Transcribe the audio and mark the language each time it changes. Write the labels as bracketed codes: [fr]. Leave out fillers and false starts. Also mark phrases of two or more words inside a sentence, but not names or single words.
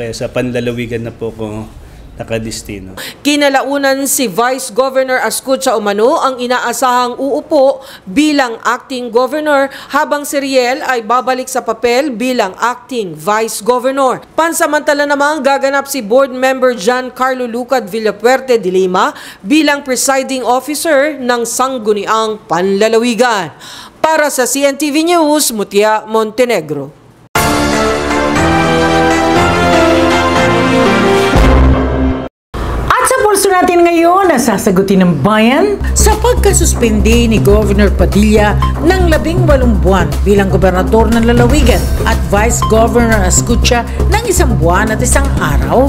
[tl] Kaya sa panlalawigan na po ko nakadistino. Kinalaunan si Vice Governor Ascucha umano ang inaasahang uupo bilang acting governor habang si Riel ay babalik sa papel bilang acting vice governor. Pansamantala namang gaganap si board member Giancarlo Lucad Villapuerte de Lima bilang presiding officer ng Sangguniang Panlalawigan. Para sa CNTV News, Mutia Montenegro. Pulso natin ngayon na sasagutin ng bayan sa pagkasuspindi ni Governor Padilla ng 18 buwan bilang gobernador ng lalawigan at Vice Governor Ascucha ng 1 buwan at 1 araw.